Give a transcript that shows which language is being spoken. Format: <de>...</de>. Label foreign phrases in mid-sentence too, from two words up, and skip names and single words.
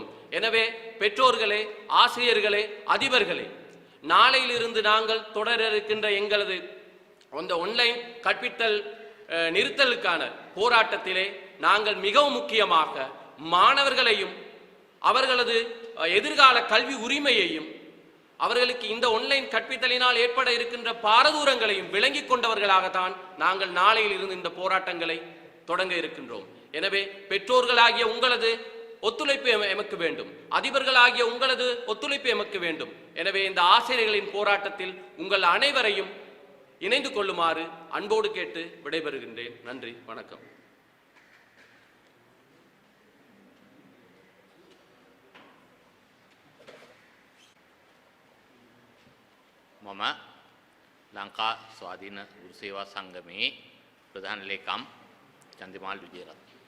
<ta>எனவே பெற்றோர்களே, ஆசிரியர்களே, அதிபர்களே, நாளையிலிருந்து நாங்கள் தொடர இருக்கின்ற எங்களது அந்த ஆன்லைன் கற்பித்தல் நிறுத்தலுக்கான போராட்டத்திலே நாங்கள் மிகவும் முக்கியமாக மாணவர்களையும் அவர்களது எதிர்கால கல்வி உரிமையையும் அவர்களுக்கு இந்த ஆன்லைன் கற்பித்தலினால் ஏற்பட இருக்கின்ற பாரதூரங்களையும் விளங்கிக் கொண்டவர்களாகத்தான் நாங்கள் நாளையில் இருந்து இந்த போராட்டங்களை தொடங்க இருக்கின்றோம். எனவே பெற்றோர்களாகிய உங்களது ஒத்துழைப்பு எமக்கு வேண்டும், அதிபர்களாகிய உங்களது ஒத்துழைப்பு எமக்கு வேண்டும். எனவே இந்த ஆசிரியர்களின் போராட்டத்தில் உங்கள் அனைவரையும் இணைந்து கொள்ளுமாறு அன்போடு கேட்டு விடைபெறுகின்றேன். நன்றி, வணக்கம்.</ta> <si>මම ලංකා ස්වාධීන ගුරු සේවා සංගමයේ ප්‍රධාන ලේකම් චන්දිමාල් විජේරත්න.</si>